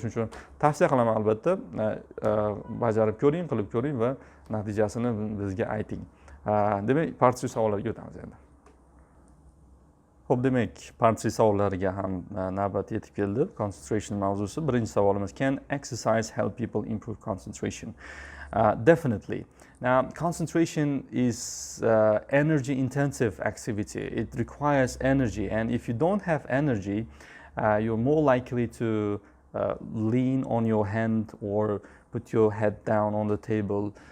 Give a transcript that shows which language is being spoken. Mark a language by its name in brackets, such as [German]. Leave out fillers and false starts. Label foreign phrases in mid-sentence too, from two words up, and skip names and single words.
[Uzbek] Shuning uchun tavsiya qilaman, albatta bajarib ko'ring, qilib ko'ring va natijasini bizga ayting. Demak, part 3 savollarga o'tamiz endi. Xo'p, demak, part 3 savollariga ham navbat yetib keldi. Concentration mavzusi. Birinchi savolimiz: [English] Can exercise help people improve concentration? Definitely. Now, concentration is energy-intensive activity. It requires energy, and if you don't have energy, you're more likely to lean on your hand or put your head down on the table.